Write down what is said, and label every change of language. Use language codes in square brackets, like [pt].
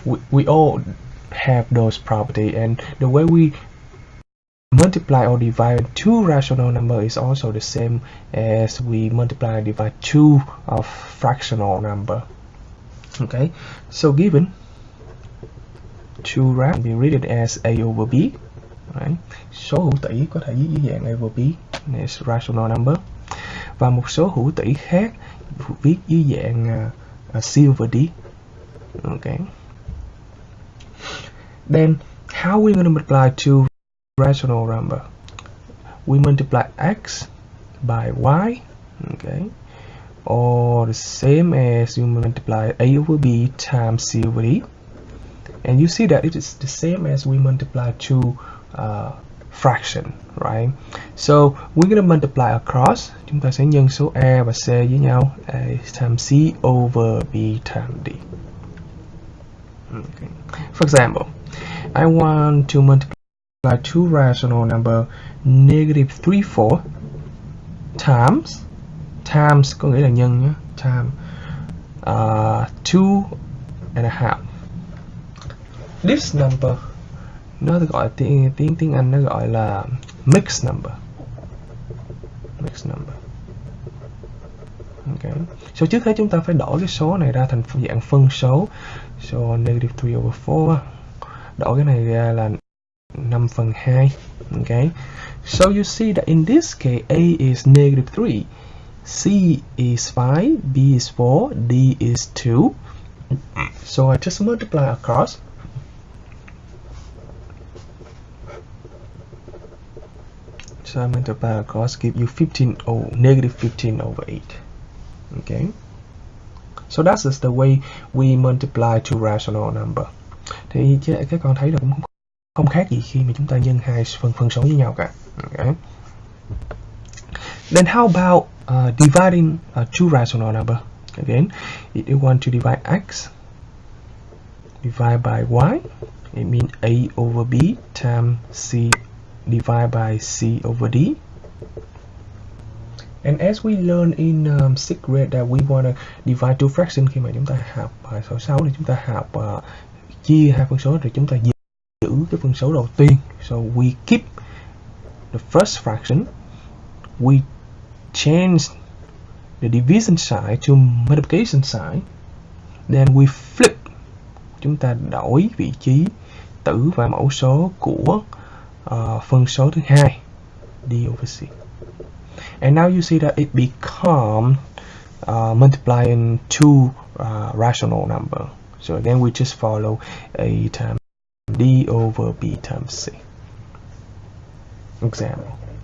[en] We all have those property, and the way we multiply or divide two rational number is also the same as we multiply and divide two of fractional number. Okay, so given two rational can be written as a over b. Right? [vi] Số hữu tỉ có thể viết dưới dạng [en] a over b as rational number, [vi] và một số hữu tỉ khác viết dưới dạng [en] c over d. Okay. Then how we going to multiply two rational number? We multiply x by y, okay, or the same as you multiply a over b times c over d. And you see that it is the same as we multiply two fraction, right? So we're going to multiply across. [vi] Chúng ta sẽ nhân số a và c với nhau, [en] a times c over b times d. Okay. For example, I want to multiply two rational number negative 34 times [vi] có nghĩa là nhân nhé, [en] time 2 and a half. This number [vi] nó gọi tiếng Anh nó gọi là [en] mixed number. [vi] Okay. So trước hết chúng ta phải đổi cái số này ra thành dạng phân số. [en] So negative 3 over 4, [vi] đổi cái này ra là [en] 5/2. Okay, so you see that in this case a is negative 3, c is 5, b is 4, d is 2. So I just multiply across. So I multiply across, give you negative 15 over 8. Okay, so that's the way we multiply two rational number. [vi] Thì các con thấy là cũng không khác gì khi mà chúng ta nhân hai phân số với nhau cả. [en] Okay. Then how about dividing two rational number? Again, if you want to divide x, divide by y, it means a over b times c divided by c over d. And as we learn in 6th grade that we want to divide two fractions, [vi] khi mà chúng ta học bài số 6 thì chúng ta học chia hai phân số rồi chúng ta giữ cái phân số đầu tiên. [en] So we keep the first fraction, we change the division sign to multiplication sign, then we flip, [vi] chúng ta đổi vị trí tử và mẫu số của phân số thứ hai, [en] d over c. And now you see that it becomes multiplying two rational number. So again, we just follow a times d over b times c. Example.